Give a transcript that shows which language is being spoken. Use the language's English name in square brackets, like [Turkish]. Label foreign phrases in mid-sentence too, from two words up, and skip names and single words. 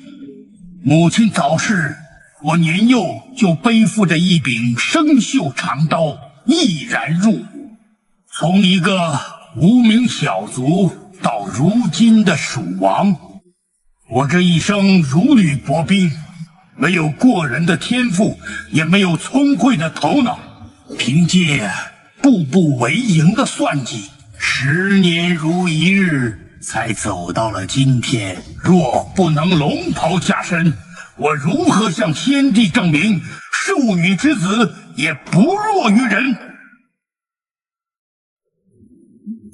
[Chinese] 母親早逝，我年幼就背負着一柄生鏽長刀，毅然入伍，從一個無名小卒到如今的蜀王。我這一生如履薄冰，沒有過人的天賦，也沒有聰慧的頭腦，憑借步步為營的算計，10年如一日，才走到了今天。若不能龍袍加身，我如何向先帝證明庶女之子也不弱於人？